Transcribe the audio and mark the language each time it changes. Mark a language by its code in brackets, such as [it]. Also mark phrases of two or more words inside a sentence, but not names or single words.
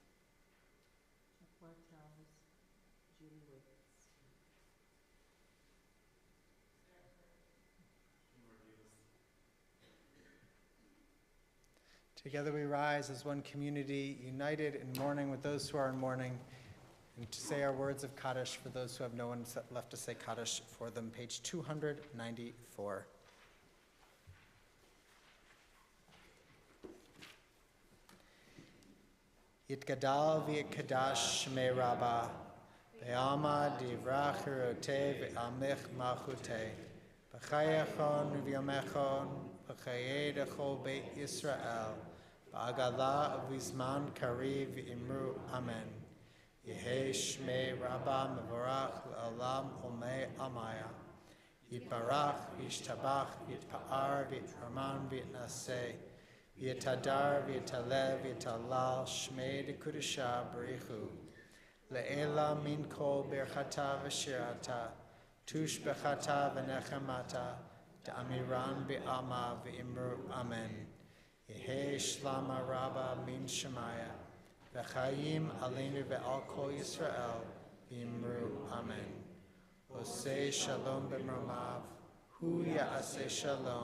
[en] Together we rise as one community, united in mourning with those who are in mourning, and to say our words of Kaddish for those who have no one left to say Kaddish for them. Page 294. [arc] יתגדל ויתקדש שמיה רבא, בעלמא די ברא כרעותה וימליך מלכותה, בחייכון וביומיכון, בחיי דכל בית ישראל, בעגלא ובזמן קריב ואמרו אמן. יהא שמיה רבא מברך לעלם עלמי עלמיא. יתברך וישתבח ויתפאר ויתרומם ויתנשא. ויתהדר ויתעלה ויתהלל שמיה דקודשא בריך הוא. לעילא מן כל ברכתא ושירתא. תשבחתא ונחמתא. דאמירן בעלמא ואמרו אמן. יהא שלמא רבא מן שמיא. וחיים עלינו ועל כל ישראל ואמרו אמן. [he] עושה שלום במרומיו. הוא יעשה שלום.